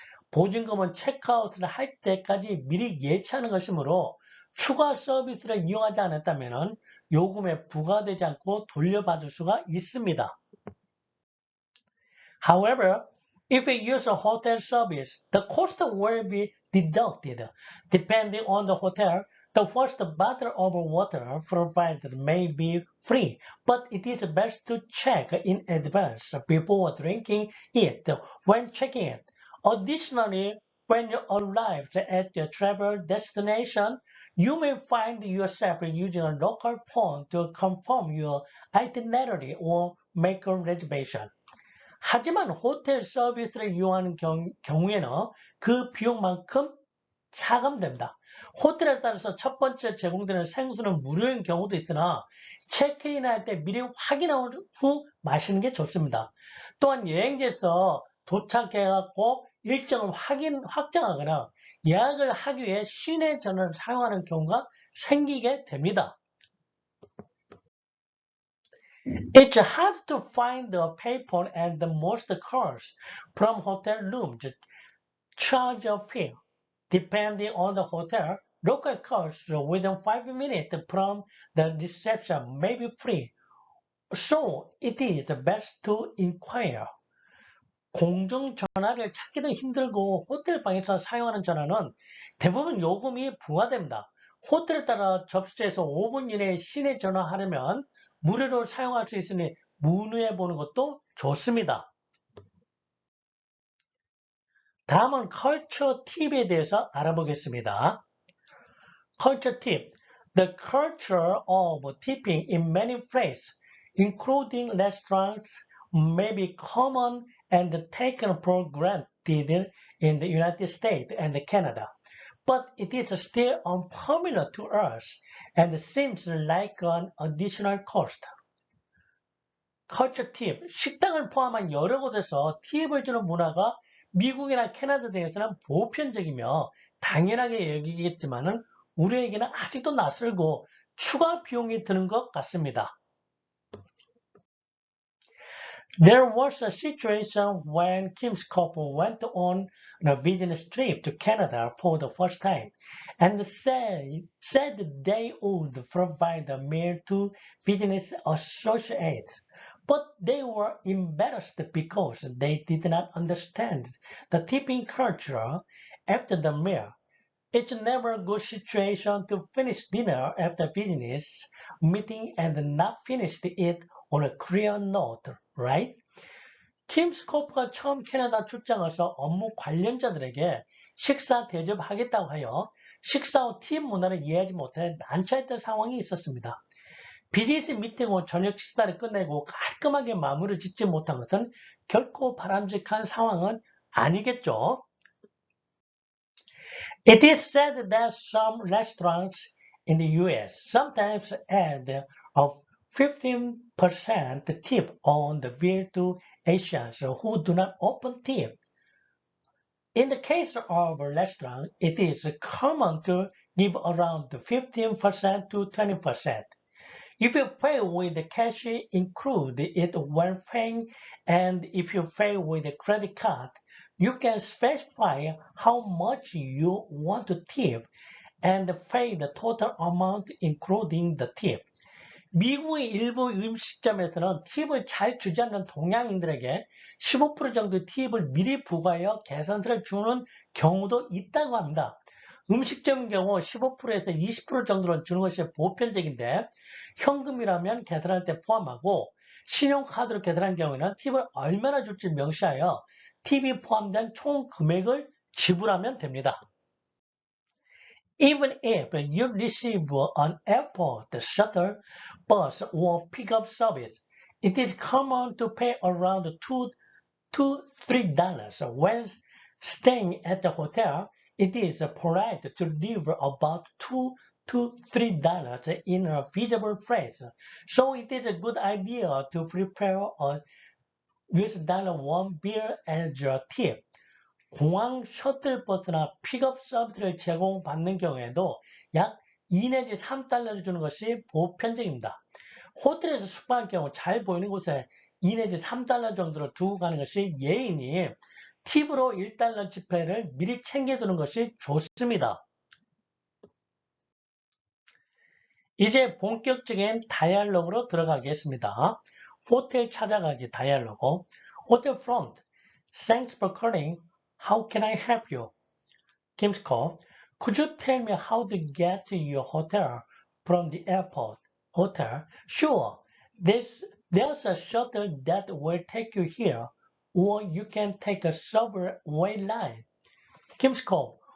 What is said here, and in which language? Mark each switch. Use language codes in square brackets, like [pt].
[ko] 보증금은 체크아웃을 할 때까지 미리 예치하는 것이므로 추가 서비스를 이용하지 않았다면 요금에 부과되지 않고 돌려받을 수가 있습니다. [en] However, if you use a hotel service, the cost will be deducted. Depending on the hotel, The first bottle of water provided may be free, but it is best to check in advance before drinking it when checking in. Additionally, when you arrive at your travel destination, you may find yourself using a local phone to confirm your itinerary or make a reservation. [ko] 하지만 호텔 서비스를 이용하는 경우에는 그 비용만큼 차감됩니다. 호텔에 따라서 첫 번째 제공되는 생수는 무료인 경우도 있으나 체크인할 때 미리 확인한 후 마시는 게 좋습니다. 또한 여행지에서 도착해갖고 일정을 확정하거나 예약을 하기 위해 시내 전화를 사용하는 경우가 생기게 됩니다. [en] It's hard to find the payphone and the most calls from hotel rooms charge a fee. Depending on the hotel, local calls within 5 minutes from the reception may be free. So it is best to inquire. [ko] 공중전화를 찾기도 힘들고 호텔 방에서 사용하는 전화는 대부분 요금이 부과됩니다. 호텔에 따라 접수해서 5분 이내에 시내 전화하려면 무료로 사용할 수 있으니 문의해 보는 것도 좋습니다. 다음은 컬처 팁에 대해서 알아보겠습니다. [en] Culture tip. The culture of tipping in many places, including restaurants, may be common and taken for granted in the United States and Canada, but it is still unfamiliar to us and seems like an additional cost. Culture tip. [ko] 식당을 포함한 여러 곳에서 팁을 주는 문화가 미국이나 캐나다 등에서는 보편적이며 당연하게 여기겠지만은 우리에게는 아직도 낯설고 추가 비용이 드는 것 같습니다. [en] There was a situation when Kim's couple went on a business trip to Canada for the first time and said they would provide a meal to business associates. But they were embarrassed because they did not understand the tipping culture after the meal. It's never a good situation to finish dinner after business meeting and not finish it on a clear note, right? [ko] 킴 스코프가 처음 캐나다 출장에서 업무 관련자들에게 식사 대접하겠다고 하여 식사 후 팁 문화를 이해하지 못해 난처했던 상황이 있었습니다. 비즈니스 미팅 후 저녁 식사를 끝내고 깔끔하게 마무리를 짓지 못한 것은 결코 바람직한 상황은 아니겠죠. [en] It is said that some restaurants in the US sometimes add a 15% tip on the bill to Asians who do not often tip. In the case of a restaurant, it is common to give around 15% to 20%. If you pay with the cash, include it when paying, and if you pay with a credit card, you can specify how much you want to tip and pay the total amount including the tip. [ko] 미국의 일부 음식점에서는 팁을 잘 주지 않는 동양인들에게 15% 정도의 팁을 미리 부과하여 계산서를 주는 경우도 있다고 합니다. 음식점인 경우 15%에서 20% 정도는 주는 것이 보편적인데 현금이라면 계산할 때 포함하고 신용카드로 계산한 경우에는 팁을 얼마나 줄지 명시하여 팁이 포함된 총 금액을 지불하면 됩니다. [en] Even if you receive an airport shuttle, bus, or pickup service, it is common to pay around $2 to $3 when staying at the hotel. It is polite to leave about $2 to $3 in a feasible place, so it is a good idea to prepare a $1 bill as your tip. [ko] 공항 셔틀버스나 픽업 서비스를 제공받는 경우에도 약 2 내지 3달러를 주는 것이 보편적입니다. 호텔에서 숙박할 경우 잘 보이는 곳에 2 내지 3달러 정도를 두고 가는 것이 예의니 팁으로 1달러 지폐를 미리 챙겨두는 것이 좋습니다. 이제 본격적인 다이얼로그로 들어가겠습니다. 호텔 찾아가기 다이얼로그. 호텔 프론트. [en] Thanks for calling. How can I help you? Kim's call. Could you tell me how to get to your hotel from the airport? Hotel? Sure. There's a shuttle that will take you here, or you can take a subway line. Kim's call.